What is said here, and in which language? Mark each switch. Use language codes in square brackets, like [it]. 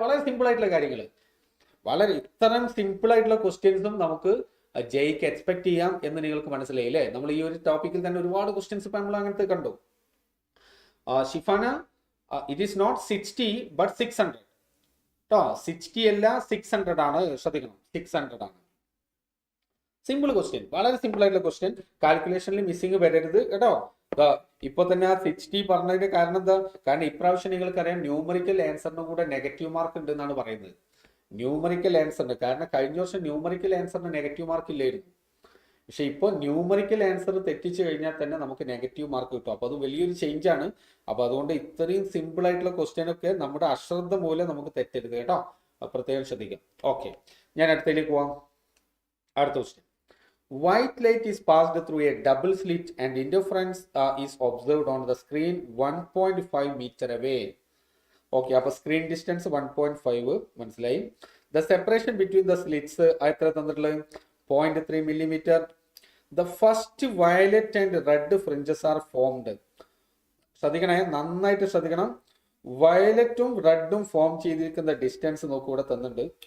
[ml] വളരെ സിമ്പിൾ ആയിട്ടുള്ള കാര്യങ്ങൾ, വളരെ ഇത്തരം സിമ്പിൾ ആയിട്ടുള്ള ക്വസ്റ്റ്യൻസും നമുക്ക് ജെയ്ക്ക് എക്സ്പെക്ട് ചെയ്യാം എന്ന് നിങ്ങൾക്ക് മനസ്സിലായില്ലേ? നമ്മൾ ഈ ഒരു ടോപ്പിക്കിൽ തന്നെ ഒരുപാട് ക്വസ്റ്റ്യൻസ് ഇപ്പൊ നമ്മൾ അങ്ങനത്തെ കണ്ടു. [en] Shifana, it is not 60 but 600 [ml] കേട്ടോ. 60 അല്ല 600 ആണ്, ശ്രദ്ധിക്കണം. 600 ആണ്. സിമ്പിൾ ക്വസ്റ്റ്യൻ, വളരെ സിമ്പിൾ ആയിട്ടുള്ള ക്വസ്റ്റ്യൻ. കാൽക്കുലേഷനിൽ മിസ്സിംഗ് വരരുത് കേട്ടോ. ഇപ്പൊ തന്നെ ആ 60 പറഞ്ഞതിന്റെ കാരണം എന്താ? കാരണം ഇപ്രാവശ്യം നിങ്ങൾക്കറിയാം ന്യൂമറിക്കൽ ആൻസറിന് കൂടെ നെഗറ്റീവ് മാർക്ക് ഉണ്ട് എന്നാണ് പറയുന്നത്. ന്യൂമറിക്കൽ ആൻസറിന്, കാരണം കഴിഞ്ഞ വർഷം ന്യൂമറിക്കൽ ആൻസറിന് നെഗറ്റീവ് മാർക്ക് ഇല്ലായിരുന്നു. പക്ഷെ ഇപ്പോൾ ന്യൂമറിക്കൽ ആൻസർ തെറ്റിച്ചു കഴിഞ്ഞാൽ തന്നെ നമുക്ക് നെഗറ്റീവ് മാർക്ക് കിട്ടും. അപ്പോൾ അത് വലിയൊരു ചേഞ്ച് ആണ്. അപ്പോൾ അതുകൊണ്ട് ഇത്രയും സിമ്പിൾ ആയിട്ടുള്ള ക്വസ്റ്റ്യൻ ഒക്കെ നമ്മുടെ അശ്രദ്ധ മൂലം നമുക്ക് തെറ്റരുത് കേട്ടോ. പ്രത്യേകം ശ്രദ്ധിക്കാം. ഓക്കെ, ഞാൻ അടുത്തതിലേക്ക് പോവാം. അടുത്ത question. [en] White light is passed through a double slit and interference is observed on the screen 1.5 meter away. [ml] Okay, അപ്പോൾ സ്ക്രീൻ ഡിസ്റ്റൻസ് 1.5 മനസ്സിലായി. [en] The separation between the slits [ml] എത്ര തന്നിട്ടുള്ളത്? [en] 0.3 millimeter. The first violet and red fringes are formed. [ml] ശ്രദ്ധിക്കണേ, നന്നായിട്ട് ശ്രദ്ധിക്കണം. വയലറ്റും റെഡും form ചെയ്തിരിക്കുന്ന distance നോക്കൂ, ഇവിടെ തന്നിട്ടുണ്ട്.